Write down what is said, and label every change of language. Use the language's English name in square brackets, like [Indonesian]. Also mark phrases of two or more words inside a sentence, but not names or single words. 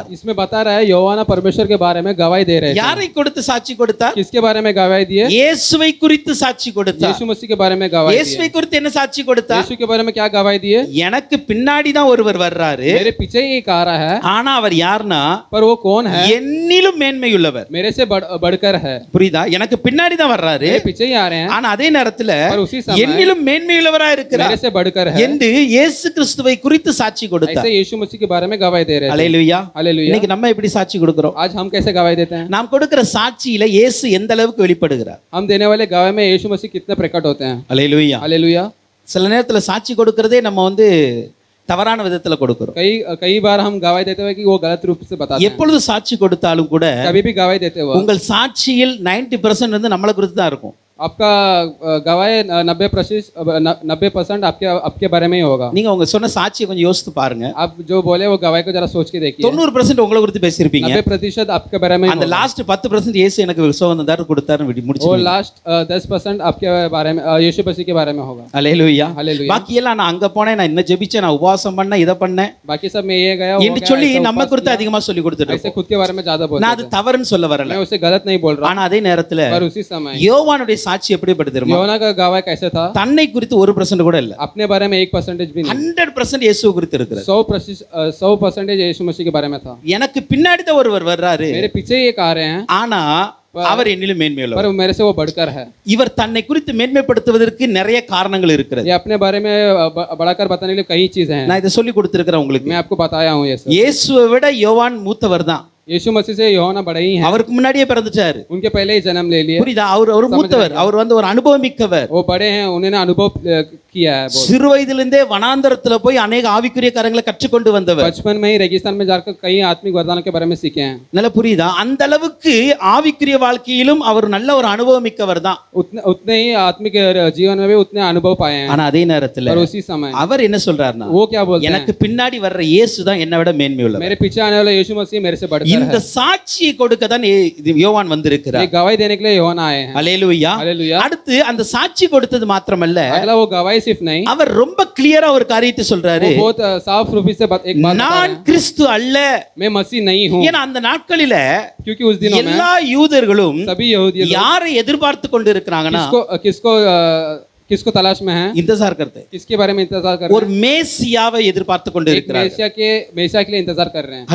[Hindi] इसमें बता रहा है யோவானா परमेश्वर के बारे में गवाही दे रहे थे. [Tamil] யாரை கொடுத்து சாட்சி கொடுத்தார்? [Hindi] किसके बारे में गवाही दिए? [Tamil] இயேசுவை குறித்து சாட்சி கொடுத்தார். [Hindi] यीशु मसीह के बारे में गवाही दिए. [Tamil] இயேசுவை குறித்து என்ன சாட்சி கொடுத்தார்? [Hindi] यीशु के बारे में क्या गवाही दिए? [Tamil] எனக்கு பின்னாடி தான் ஒருவர் வர்றாரு, [Hindi] मेरे पीछे ही एक आ रहा है, [Tamil] ஆனா அவர் யாருன்னா [Hindi] पर वो कौन है? [Tamil] என்னிலும் மேன்மையுள்ளவர். [Hindi] मेरे से बढ़कर है. [Tamil] புரியுதா? எனக்கு பின்னாடி தான் வர்றாரு, [Hindi] मेरे पीछे ही आ रहे हैं, [Tamil] ஆனா அதே நேரத்துல [Hindi] पर उसी समय [Tamil] என்னிலும் மேன்மையுள்ளவராய் இருக்கிறார் [Hindi] मेरे से बढ़कर है [Tamil] என்று இயேசு கிறிஸ்துவை குறித்து சாட்சி கொடுத்தார். [Hindi] ऐसे यीशु मसीह के बारे में गवाही दे रहे हैं. [Tamil] அல்லேலூயா. [Hindi] हालेलुया. [Tamil] இன்னைக்கு நம்ம எப்படி சாட்சி கொடுக்கிறோம்? [Hindi] आज हम कैसे गवाही देते हैं? [Tamil] நாம் கொடுக்கிற சாட்சியில இயேசு எந்த அளவுக்கு வெளிப்படுகிறார்? [Hindi] हम देने वाले गवाही में यीशु मसीह कितने प्रकट होते हैं? [Tamil] அல்லேலூயா. [Hindi] हालेलुया. [Tamil] சில நேரத்துல சாட்சி கொடுக்கிறதே நம்ம தவறான விதத்துல கொடுக்கிறோம். [Hindi] कई बार हम गवाही देते हुए कि वो गलत रूप से बताते हैं. [Tamil] எப்பொழுது சாட்சி கொடுத்தாலும் கூட [Hindi] कभी भी गवाही देते हुए [Tamil] உங்கள் சாட்சியில் 90% நம்மளை குறித்து தான் இருக்கும். [Hindi] आपका गवाही 90% आपके बारे में ही होगा. [Tamil] நீங்க உங்க சொன்ன சாட்சியை கொஞ்சம் யோசித்து பாருங்க. [Hindi] आप जो बोले वो गवाही को जरा सोच के देखिए. [Tamil] 90% உங்களை குறித்து பேசியிருப்பீங்க. [Hindi] 90% आपके बारे में. [Tamil] அந்த லாஸ்ட் 10% இயேசு எனக்கு சுகந்தம் கொடுத்தாருன்னு முடிச்சு. [Hindi] वो लास्ट 10% आपके बारे में यीशु मसीह के बारे में होगा. [Tamil] அல்லேலூயா. [Hindi] हालेलुया. [Tamil] பாக்கி எல்லாம் நான் அங்க போனேன், நான் இன்ன ஜெபிச்சேன், நான் உபவாசம் பண்ணேன், இத பண்ணேன், [Hindi] बाकी सब मैं ये गया [Tamil] என்று சொல்லி நம்ம குறித்து அதிகமா சொல்லி கொடுத்துட்டு [Hindi] ऐसे खुद के बारे में ज्यादा बोलते हैं. [Tamil] நான் அது தவறுன்னு சொல்ல வரல, [Hindi] मैं उसे गलत नहीं बोल रहा. [Tamil] ஆனா அதே நேரத்துல [Hindi] पर उसी समय [Tamil] யோவானுடைய சாட்சி எப்படிப்பட்டது தெரியுமா? [Hindi] யோனா का गवाही कैसे था? [Tamil] தன்னை குறித்து 1% கூட இல்ல, [Hindi] अपने बारे में 1% भी नहीं. [Tamil] 100% இயேசு குறித்து இருக்கிறது. [Hindi] 100% यीशु मसीह के बारे में था. [Tamil] எனக்கு பின்னாடி தான் ஒருவர் வர்றாரு, [Hindi] मेरे पीछे ही एक आ रहे हैं, [Tamil] ஆனா அவர் என்னிலும் மேன்மையுள்ளவர். [Hindi] पर मेरे से वो बढ़कर है. [Tamil] இவர் தன்னை குறித்து மேன்மைப்படுத்துவதற்கு நிறைய காரணங்கள் இருக்கிறது. [Hindi] ये अपने बारे में बढ़ाकर बताने के लिए कई चीजें हैं. [Tamil] நான் இதை சொல்லி கொடுத்திருக்கிறேன் உங்களுக்கு. [Hindi] मैं आपको बताया हूँ ये सब. [Tamil] இயேசுவை விட யோவான் மூத்தவர் தான். [Hindi] यीशु मसीह से யோனா बड़े ही हैं. [Tamil] அவருக்கு முன்னாடியே பிறந்துட்டாரு. [Hindi] उनके पहले ही जन्म ले लिए. [Tamil] புரியுதா? அவர் மூத்தவர், அவர் ஒரு அனுபவமிக்கவர். [Hindi] वो बड़े हैं, उन्होंने अनुभव किया है. [Tamil] சிறு வயதிலிருந்தே வனாந்தரத்துல போய் अनेक ஆவிக்குரிய காரியங்களை கற்றுக்கொண்டு வந்தவர். [Hindi] बचपन में ही रेगिस्तान में जाकर कई आत्मिक वरदानों के बारे में सीखे हैं. [Tamil] நல்லா புரியுதா? அந்த அளவுக்கு ஆவிக்குரிய வாழ்க்கையிலும் அவர் நல்ல ஒரு அனுபவமிக்கவர் தான். [Hindi] उतने ही आत्मिक जीवन में भी उतने अनुभव पाए हैं. [Tamil] ஆனா அதே நேரத்துல [Hindi] और उसी समय [Tamil] அவர் என்ன சொல்றாருன்னா, [Hindi] वो क्या बोलते हैं? [Tamil] எனக்கு பின்னாடி வர்ற இயேசு தான் என்னை விட மேன்மையுள்ளவர். [Hindi] मेरे पीछे आने वाला यीशु मसीह मेरे से बढ़कर है. [Tamil] இந்த சாட்சியை கொடுக்க தான் யோவான் வந்திருக்கிறார். [Hindi] ये गवाही देने के लिए யோனா आए हैं. [Tamil] அல்லேலூயா. [Hindi] हालेलुया. [Tamil] அடுத்து அந்த சாட்சி கொடுத்தது மாத்திரமல்ல, [Hindi] अगला वो गवाही सिर्फ नहीं, [Tamil] அவர் ரொம்ப கிளியரா ஒரு காரியத்தை சொல்றாரு. [Hindi] वो बहुत साफ रूप से एक बात [Tamil] நான் கிறிஸ்து அல்ல, [Hindi] मैं मसीह नहीं हूँ. [Tamil] ஏன்னா அந்த நாட்களில [Hindi] क्योंकि उस दिनों में [Tamil] எல்லா யூதர்களும் [Hindi] सभी यहूदी [Tamil] யாரை எதிர்பார்த்து கொண்டு இருக்கிறாங்கன்னா, [Hindi] किसको तलाश में है? इंतजार करते हैं. किसके बारे में इंतजार कर [Tamil] ஒரு [Hindi] रहे हैं? [Tamil] மேசியாவை எதிர்பார்த்து கொண்டு [Hindi] एक [Tamil] இருக்கிறார்கள். [Hindi] मेसिया के लिए इंतजार कर रहे हैं.